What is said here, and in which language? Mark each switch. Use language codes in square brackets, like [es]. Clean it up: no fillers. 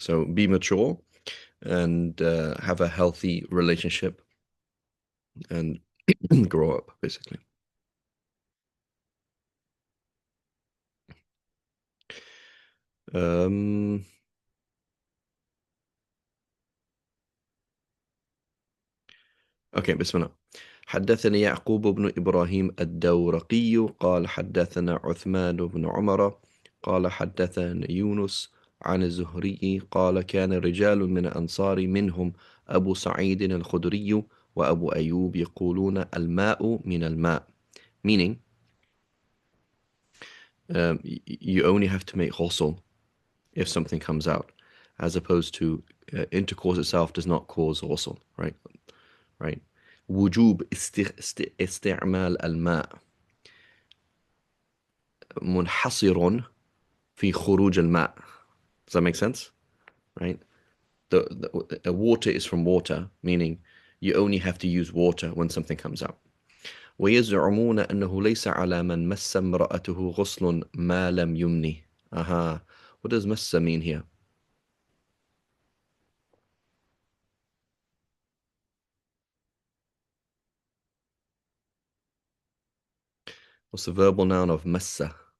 [en] So be mature and have a healthy relationship and grow up, basically. Um, okay, بسم الله. [ar] حدثني يعقوب بن إبراهيم الدورقي قال حدثنا عثمان بن عمر قال حدثنا يونس عن الزهري قال كان رجال من الأنصار منهم أبو سعيد الخدري وأبو أيوب يقولون الماء من الماء, [en] meaning you only have to make ghusl if something comes out, as opposed to intercourse itself does not cause ghusl, right? Right. [ar] وجوب استعمال الماء منحصر في خروج الماء. [en] Does that make sense? Right? Water is from water, meaning you only have to use water when something comes out. [ar] ويزعمون أنه ليس على من مس امرأته غسل ما لم يمنه. Aha. [en] What does massa mean here? What's the verbal noun of massa?